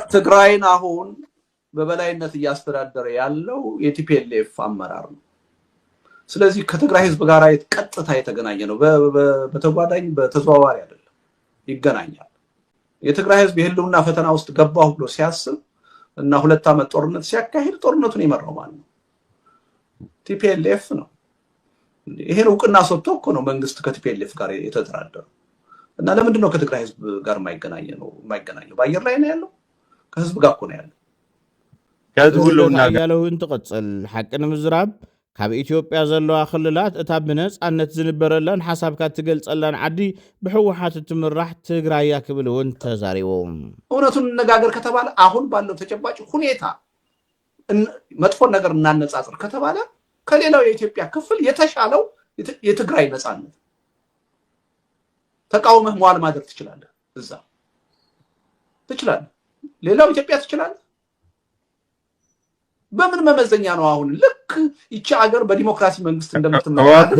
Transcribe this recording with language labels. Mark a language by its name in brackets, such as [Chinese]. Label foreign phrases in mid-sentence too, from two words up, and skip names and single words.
[Amharic] ትግራይን አሁን በበላይነት እያስተዳደረ ያለው የቲፒኤልኤፍ አመራር ነው። ስለዚህ ከትግራይ ህዝብ ጋር ቀጥታ የተገናኘ ነው። በተጓዳኝ በተዘዋዋሪ አይደለም፣ ይገናኛል። የትግራይ ህዝብ የህልውና ፈተና ውስጥ ገባሁ ብሎ ሲያስብ እና 2 ዓመት ጦርነት ሲያካሂድ ጦርነቱን የመራው ማለት ነው ቲፒኤልኤፍ ነው። ይሄን እውቅና ሰጥቶ እኮ ነው መንግስት ከቲፒኤልኤፍ ጋር የተደራደረው። እና ለምንድን ነው ከትግራይ ህዝብ ጋር የማይገናኘው? በአየር ላይ ነው ያለው፣ ከህዝብ ጋር እኮ ነው ያለው። ከህዝቡ ለውና [Tigrinya] ያለው እንትቀጽል ሐቅ ንምዝራብ ካብ ኢትዮጵያ ዘለዋ ክልላት እታ ብነጻነት ዝንበረለን ሓሳብካ ትገልጸለን ዓዲ ብሕወሓት ትምራሕ ትግራይ ክብል እውን ተዛሪቦም። [Amharic] እውነቱን እንነጋገር ከተባለ አሁን ባለው ተጨባጭ ሁኔታ መጥፎ ነገር እናነጻጽር ከተባለ ከሌላው የኢትዮጵያ ክፍል የተሻለው የትግራይ ነጻነት ተቃውመህ መዋል ማድረግ ትችላለህ። እዛ ትችላለህ። ሌላው ኢትዮጵያ ትችላለህ። በምን መመዘኛ ነው አሁን ልክ ይቺ ሀገር በዲሞክራሲ መንግስት እንደምትመራ